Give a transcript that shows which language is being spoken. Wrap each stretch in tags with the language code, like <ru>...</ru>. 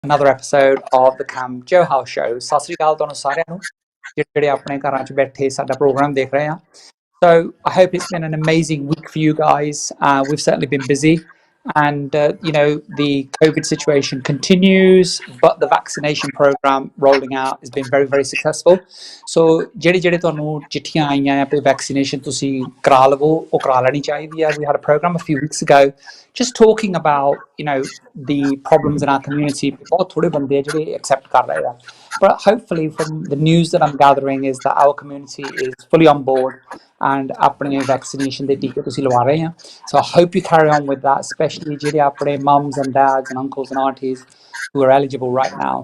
<en>another episode of the Kam Johal show.</en> <pa>Sat Sri ਅਕਾਲ ਤੁਹਾਨੂੰ ਸਾਰਿਆਂ ਨੂੰ ਜਿਹੜੇ ਆਪਣੇ ਘਰਾਂ 'ਚ ਬੈਠੇ ਸਾਡਾ ਪ੍ਰੋਗਰਾਮ ਦੇਖ ਰਹੇ ਆ.</pa> <en>So I hope it's been an amazing week for you guys. We've certainly been busy, and the COVID situation continues, but the vaccination program rolling out has been very, very successful.</en> <pa>So ਜਿਹੜੇ ਤੁਹਾਨੂੰ ਚਿੱਠੀਆਂ ਆਈਆਂ ਆ ਤੇ vaccination ਤੁਸੀਂ ਕਰਾ ਲਵੋ ਉਹ ਕਰਾ ਲੈਣੀ ਚਾਹੀਦੀ ਆ.</pa> <en>We had a program a few weeks ago just talking about the problems in our community.</en> <pa>ਬਹੁਤ ਥੋੜੇ ਬੰਦੇ ਜਿਹੜੇ accept ਕਰ ਰਹੇ ਆ.</pa> <en>But hopefully from the news that I'm gathering is that our community is fully on board and</en> <pa>ਆਪਣੇ vaccination ਦੇ ਟੀਕੇ ਤੁਸੀਂ ਲਵਾ ਰਹੇ ਆ.</pa> <en>So I hope you carry on with that, especially</en> <pa>ਜਿਹੜੇ ਆਪਣੇ</pa> <en>mums and dads and uncles and aunties who are eligible right now.</en>